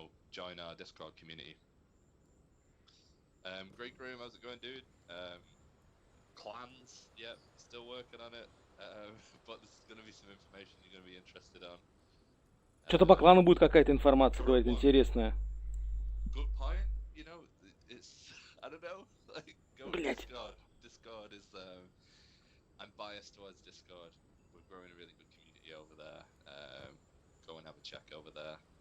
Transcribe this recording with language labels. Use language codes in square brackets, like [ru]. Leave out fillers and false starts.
[en] Join our Discord community. Great Groom, how's it going, dude? Clans, yep, still working on it. But there's gonna be some information you're gonna be interested on. [ru] Что-то по клану будет какая-то информация, говорит, интересная. [en] Good point, it's, I don't know, like, go to Discord. Discord is, I'm biased towards Discord. We're growing a really good community over there. Go and have a check over there.